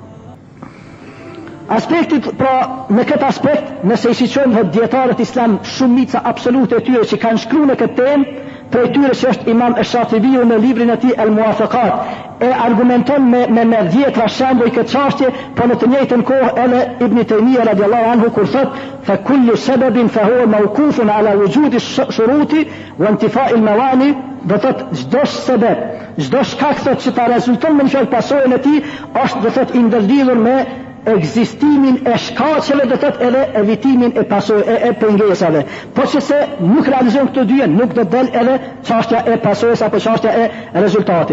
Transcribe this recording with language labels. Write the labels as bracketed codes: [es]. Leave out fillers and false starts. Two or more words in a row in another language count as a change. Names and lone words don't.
[sq] Aspektit, pra, në këtë aspekt, nëse i shiqojmë dietarët islam, shumica absolute e tyre që kanë shkruar në këtë temë, prej tyre që është Imam Ash-Shatibiu në librin e tij Al-Muwafaqat, e argumenton me dhjetra shembuj këtë çështje, po në të njëjtën kohë edhe Ibn Taymija [ar] رضي الله عنه [sq] kur thot [ar] فكل سبب فهو موقوف على وجود الشروط وانتفاء الموانع, [sq] do thot çdo sebeb, çdo shkak që ta rezulton me një pasojën e tij është do thot i ndërlidhur me ekzistimin e shkaqeve, do thot edhe evitimin e pasojë e pengesave. Po që se nuk realizojnë këto dyja, nuk do del edhe çështja e pasojës apo çështja e rezultatit.